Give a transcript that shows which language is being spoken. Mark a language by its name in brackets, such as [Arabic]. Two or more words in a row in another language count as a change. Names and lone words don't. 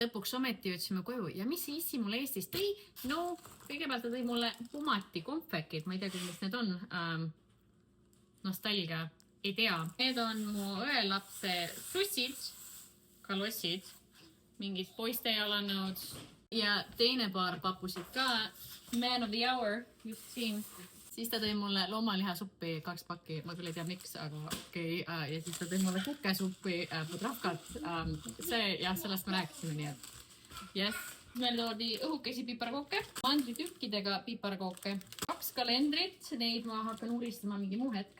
[Estonian] Lõpuks ometi jõudsime koju ja mis see issi mulle Eestis tõi? No, kõigepealt ta tõi mulle Pumati konfekid, ma ei tea, mis need on. Nostalgia, ei tea. Need on mu õelapse sussid, kalossid, mingid poiste jalanõud ja teine paar papusid ka. [English] Man of the hour, [Estonian] just siin. Siis ta tõi mulle loomalihasuppi 2 pakki, ma küll ei tea miks, aga okei. Ja siis ta tõi mulle kukesuppi, pudravkat. Sellest me rääkisime nii, et yes. Meil toodi õhukesi piparkooke, mandritükkidega piparkooke, 2 kalendrit, neid ma hakkan uristama mingi muu hetk.